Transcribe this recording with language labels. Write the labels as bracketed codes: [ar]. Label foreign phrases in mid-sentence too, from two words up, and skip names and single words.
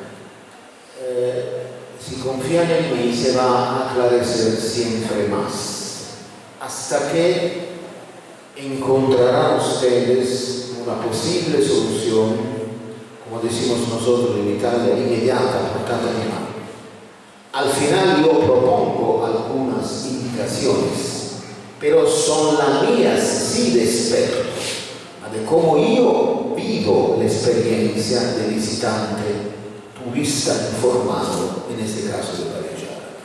[es] si confían en mí se va a aclarecer siempre más, hasta que encontrarán ustedes una posible solución, como decimos nosotros en Italia, inmediata, [it] portata di mano. [es] Al final yo propongo algunas indicaciones, pero son las mías sí de experto, de cómo yo vivo la experiencia de visitante, turista informado, en este caso de Barichara.